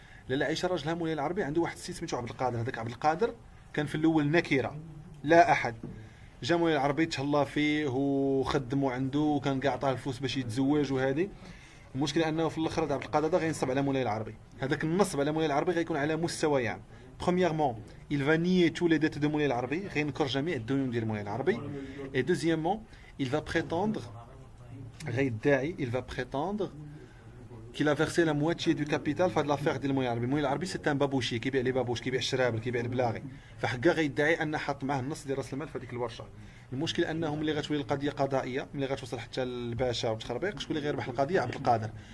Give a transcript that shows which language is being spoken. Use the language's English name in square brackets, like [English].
[Arabic] لاله عائشه راجلها مولاي العربي عنده واحد السيد سميتو عبد القادر، هذاك عبد القادر كان في الاول نكره لا احد، جا مولاي العربي تهلا فيه وخدموا عنده وكان كاع عطاه الفلوس باش يتزوج. وهذه المشكل انه في الاخر عبد القادر هذا غينصب على مولاي العربي، هذاك النصب على مولاي العربي غيكون على مستويان يعني. [French] Premièrement, il va nier tous les dettes de Moulay al-Arabi, [Arabic] غينكر جميع الديون ديال مولاي العربي. [French] Et deuxièmement, il va prétendre [Arabic] غيدعي [French] il va prétendre qu'il a versé la moitié du capital [Arabic] في هاد لافير ديال مولاي العربي. مولاي العربي سي ان بابوشي كيبيع لي بابوش، كيبيع الشرابل، كيبيع البلاغي، فحكا غيدعي ان حط معاه النص ديال راس المال في هذيك الورشه. المشكل انه ملي غتولي القضيه قضائيه، ملي غتوصل حتى للباشا وتخربيق، شكون اللي غيربح القضيه؟ عبد القادر.